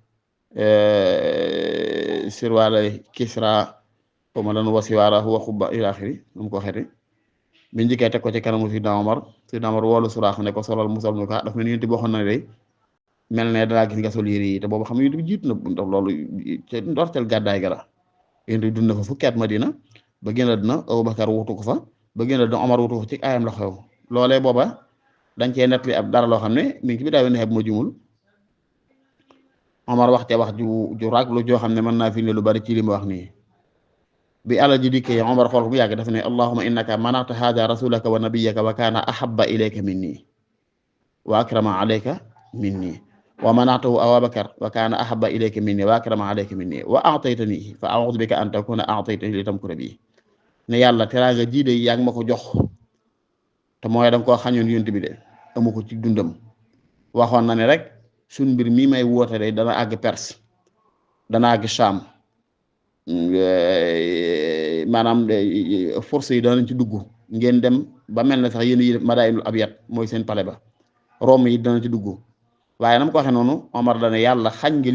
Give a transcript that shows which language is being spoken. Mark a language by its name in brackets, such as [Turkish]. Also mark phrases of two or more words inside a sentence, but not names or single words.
[Wolof] sirwaala Kisra xawma lan wasiwaara wa xubba ila axiri nu mu ko waxeeti biñ njëkkee teg ko ci kanamu Sidna Omar woolu Suraax ne ko solal musal nu ko daf mel ni yéen boo xam ne day mel ne dalaa gis nga sol yére yi te boobu xam ne yéen jiitu na ndax loolu ci ndorteel gàddaay ga la yéen dund na fa fukki at Madina ba génn dina Abubakar wutu ko fa ba génn dina Omar wutu ko ci ayam la xew loolee booba dañ cee nettali ab dara loo xam ne mi ngi ci bi daa ne bu ma jumul Omar wax ca wax ju raglu joo xam ne mën naa fi ne lu bari ci li ma wax nii bi àlla ji dikkee Omar xool ko bu yàgg dafa ne [Arabic] اللهم إنك منعت هذا رسولك ونبيك وكان أحب إليك مني وأكرم عليك مني ومنعته أبا بكر وكان أحب إليك مني وأكرم عليك مني وأعطيتني فأعوذ بك أن تكون أعطيتني ليمكر بي [Wolof] ne yàlla teraanga ji de yaa ngi ma ko jox te mooy danga koo xañoon yonent bi de amu ko ci dundam waxoon na ne rek suñ mbir mii may woote day dana àgg Perse dana àgg Sham maanaam force yi danañ ci dugg ngeen dem ba mel ne sax yéen yi Madainul Abyad mooy seen palais ba Rome yi dana ci dugg waaye nam ko waxee noonu Omar dana yàlla xañ nga